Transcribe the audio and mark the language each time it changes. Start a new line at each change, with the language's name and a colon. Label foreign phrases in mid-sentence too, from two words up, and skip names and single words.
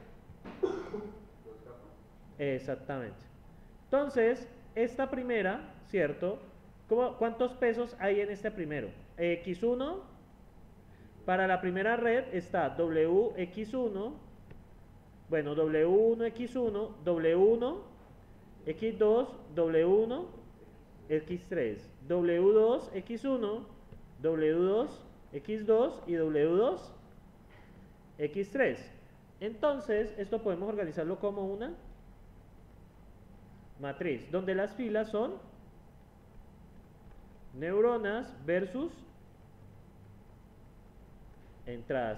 Spanish: Exactamente. Entonces, esta primera, ¿cierto? ¿Cuántos pesos hay en este primero? X1, para la primera red está WX1, bueno, W1X1, W1, X2, W1, X3, W2X1, W2, X2 y W2, X3. Entonces, esto podemos organizarlo como una matriz, donde las filas son neuronas versus entrada.